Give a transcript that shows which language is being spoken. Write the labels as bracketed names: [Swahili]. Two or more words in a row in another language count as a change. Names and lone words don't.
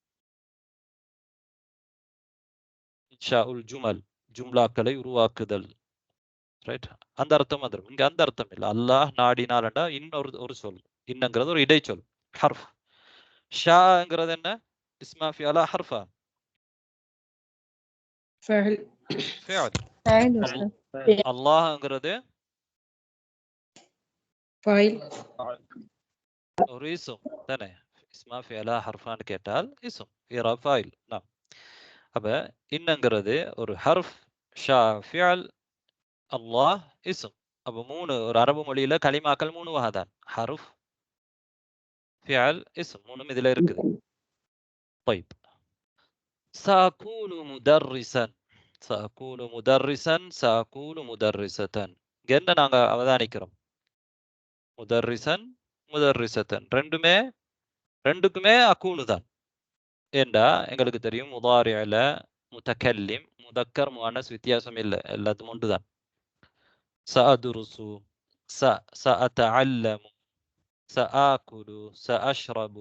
[Arabic] إنشاء الجمل [Tamil] ஜும்லாக்களை உருவாக்குதல் ரைட். அந்த அர்த்தம் வந்துடும். இங்க அந்த அர்த்தம் இல்லை. அல்லாஹ் நாடினால்டா இன்னொரு ஒரு சொல். இன்னங்கிறது ஒரு இடைச்சொல் ஹர்ஃப். ஷாங்கிறது என்ன [Arabic] اسما فعلا حرفا فاعل ஃபிஅல். فاعل أستاذ. [Tamil] அல்லாஹ்ங்கிறது [Arabic] فاعل [Tamil] ஒரு இஸ்ம் தானே. [Arabic] اسما فعلا حرفا [Tamil] கேட்டால் இஸ்ம் இரா ஃபாயில். நாம் அப்ப இன்னங்கிறது ஒரு ஹர்ஃப், ஷா ஃபிஅல், அல்லாஹ் இஸ்ம். அப்ப மூணு ஒரு அரபு மொழியில கலிமாக்கள் மூணு வகை தான். ஹர்ஃப், ஃபிஅல், இஸ்ம் மூணும் இதுல இருக்குது. [Arabic] طيب سأكون مدرسا سأكون مدرسا سأكون مدرسة. [Tamil] என்ன நாங்க அவதானிக்கிறோம் [Arabic] مدرسا مدرسة [Tamil] ரெண்டுக்குமே அக்கூனு தான். ஏண்டா எங்களுக்கு தெரியும் முதாரியில [Arabic] متكلم مذكر مؤنث [Tamil] வித்தியாசம் இல்லை, எல்லாத்துக்கும் ஒன்று தான். [Arabic] سأدرس سأتعلم سآكل سأشرب.